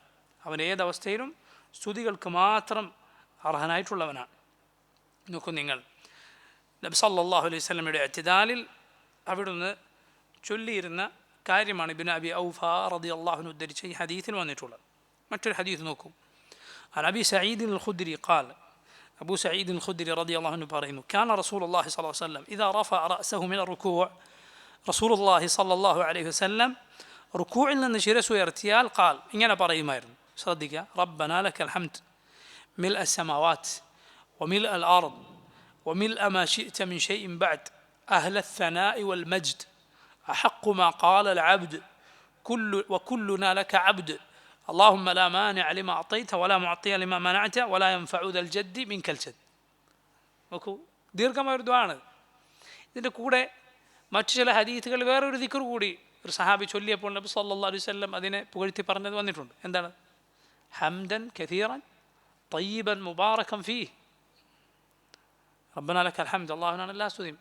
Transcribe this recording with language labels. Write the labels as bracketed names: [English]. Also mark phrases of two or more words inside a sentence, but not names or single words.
[Malayalam] അവൻ ഏതവസ്ഥയിലും സ്തുതികൾക്ക് മാത്രം അർഹനായിട്ടുള്ളവനാണ്. നോക്കൂ നിങ്ങൾ, നബി [Arabic] صلى الله عليه وسلم [Malayalam] ഇഅ്തിദാലിൽ അവിടുന്ന് ചൊല്ലിയിരുന്ന കാര്യമാണ് ഇബ്നു അബി ഔഫ [Arabic] رضي الله عنه [Malayalam] ഉദ്ധരിച്ച ഈ ഹദീസിൽ വന്നിട്ടുള്ളത്. മറ്റൊരു ഹദീസ് നോക്കൂ. [Arabic] عن أبي سعيد الخدري قال أبو سعيد الخدري رضي الله عنه പറയുന്നു كان رسول الله صلى الله عليه وسلم إذا رفع رأسه من الركوع رسول الله صلى الله عليه وسلم ركوعിൽ [Malayalam] നിന്ന് ശിരസ് ഉയർത്തിയാൽ [Arabic] قال [Malayalam] ഇങ്ങനെ പറയുമായിരുന്നു. ശ്രദ്ധിക്കുക. [Arabic] ربنا لك الحمد ملء السماوات وملء الأرض وملء ما شئت من شيء بعد أهل الثناء والمجد أحق ما قال العبد وكلنا لك عبد اللهم لا مانع لما أعطيت ولا معطي لما منعت ولا ينفع ذا الجد منك الجد. [Malayalam] നോക്കൂ, ദീർഘമായൊരു ദുആണ്. ഇതിൻ്റെ കൂടെ മറ്റു ചില ഹദീസുകൾ വേറൊരു ദിക്ർ കൂടി ഒരു സഹാബി ചൊല്ലിയപ്പോൾ നബി [Arabic] صلى الله عليه وسلم [Malayalam] അതിനെ പുകഴ്ത്തി പറഞ്ഞത് വന്നിട്ടുണ്ട്. എന്താണ്? [Arabic] حمدا كثيرا طيبا مباركا فيه. ربنا لك الحمد, [Malayalam] അല്ലാഹുവിനാണ് എല്ലാ സ്തുതിയും.